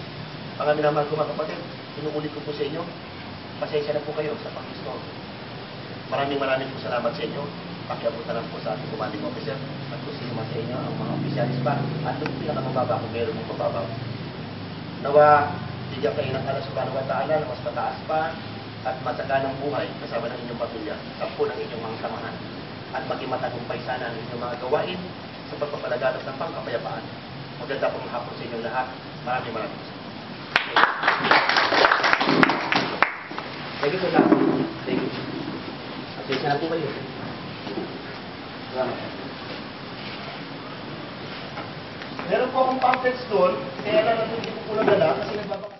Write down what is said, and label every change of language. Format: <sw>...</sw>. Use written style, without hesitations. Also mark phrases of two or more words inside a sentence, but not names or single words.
<tl>Mga minamahal ko mga kapatid, inuulit ko po sa inyo, pasensya na po kayo sa pag-install. Maraming po salamat sa inyo. Pakiabutan lang po sa ating commanding officer at kung sino man sa inyo, ang mga opisyalis pa at yung pinakamababa kung meron mong mababa. Nawa, bigyan kayo ng</tl> <ar>الله سبحانه وتعالى</ar> <tl>na mas mataas pa at matsaganang buhay kasama ng inyong pamilya, sampu ng inyong mga samahan at maging matagumpay sana ng inyong mga gawain sa pagpapalaganap ng pangkapayapaan. Maganda pong hapon sa inyong lahat. Maraming salamat.</tl> <en>Thank you so much. Thank you.</en> <tl>Pasensya na po kayo. Meron po akong pamphlets doon, kaya lang hindi ko po nadala kasi nagbabaka.</tl>